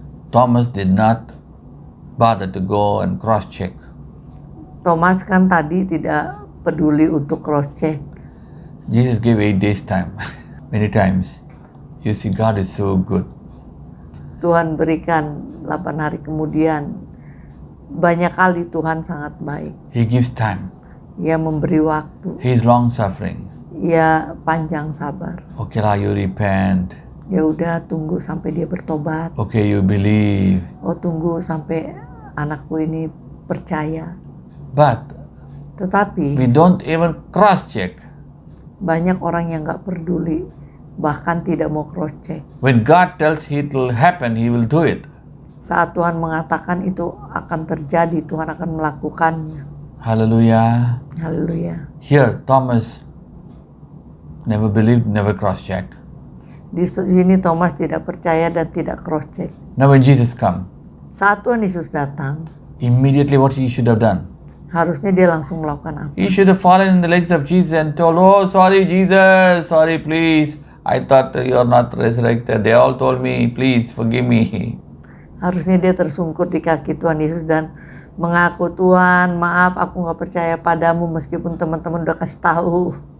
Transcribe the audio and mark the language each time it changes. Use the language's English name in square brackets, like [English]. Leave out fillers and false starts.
[English] Thomas did not bother to go and cross-check. [Indonesian] Thomas kan tadi tidak peduli untuk cross-check. [English] Jesus gave 8 days time. Many times, you see, God is so good. [Indonesian] Tuhan berikan 8 hari kemudian. Banyak kali Tuhan sangat baik. [English] He gives time. [Indonesian] Ia memberi waktu. [English] He is long-suffering. [Indonesian] Ia panjang sabar. [English] Okay lah, you repent. [Indonesian] Ya udah, tunggu sampai dia bertobat. [English] Okay, you believe. [Indonesian] Oh, tunggu sampai anakku ini percaya. [English] But [Indonesian] Tetapi [English] we don't even cross-check. [Indonesian] banyak orang yang gak peduli, bahkan tidak mau cross check. [English] When God tells it will happen, He will do it. [Indonesian] Saat Tuhan mengatakan itu akan terjadi, Tuhan akan melakukannya. [English] Hallelujah. [Indonesian] Haleluya. [English] Here, Thomas never believed, never cross-checked. [Indonesian] Di sini Thomas tidak percaya dan tidak cross check. [English] Now when Jesus come, [Indonesian] Saat Tuhan Yesus datang, [English] immediately what he should have done? [Indonesian] harusnya dia langsung melakukan apa? [English] He should have fallen in the legs of Jesus and told, "Oh, sorry Jesus, sorry please. I thought you are not resurrected. They all told me, please forgive me." [Indonesian] Harusnya dia tersungkur di kaki Tuhan Yesus dan mengaku, "Tuhan, maaf, aku gak percaya padamu meskipun teman-teman udah kasih tahu."